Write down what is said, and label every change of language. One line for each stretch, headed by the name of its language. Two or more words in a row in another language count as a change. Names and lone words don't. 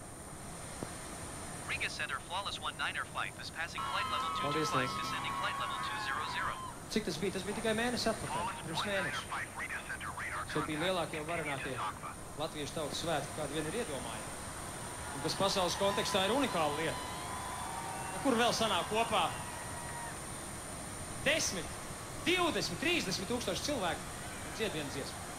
English: Riga Center flawless 195 is passing flight level 225, descending flight level 200.
Latvian: Cik tas bija? Tas bija tikai mēnesi atpakaļ, pirms mēneša. Šeit bija lielākie un varenākie latviešu tautas svētki, kādi vien ir iedomājami. Un kas pasaules kontekstā ir unikāla lieta. Kur vēl sanāk kopā 10, 20, 30 tūkstoši cilvēku dzied vienu dziesmu.